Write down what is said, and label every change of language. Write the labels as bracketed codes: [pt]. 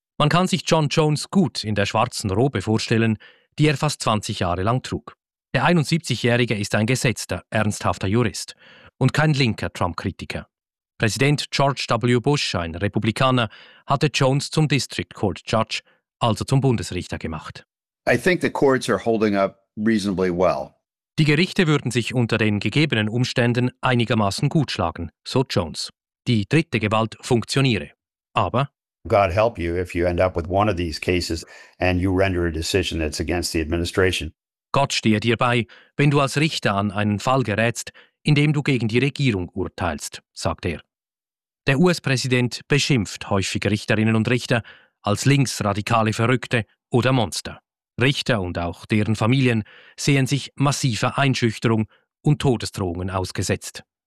[de] Man kann sich John Jones gut in der schwarzen Robe vorstellen, die er fast 20 Jahre lang trug. Der 71-Jährige ist ein gesetzter, ernsthafter Jurist und kein linker Trump-Kritiker. Präsident George W. Bush, ein Republikaner, hatte Jones zum District Court Judge, also zum Bundesrichter, gemacht. [en] I think the courts are holding up reasonably well. [de] Die Gerichte würden sich unter den gegebenen Umständen einigermaßen gut schlagen, so Jones. Die dritte Gewalt funktioniere. Aber [en] God help you if you end up with one of these cases and you render a decision that's against the administration. [de] Gott stehe dir bei, wenn du als Richter an einen Fall gerätst, in dem du gegen die Regierung urteilst, sagt er. Der US-Präsident beschimpft häufig Richterinnen und Richter als linksradikale Verrückte oder Monster. Richter und auch deren Familien sehen sich massiver Einschüchterung und Todesdrohungen ausgesetzt.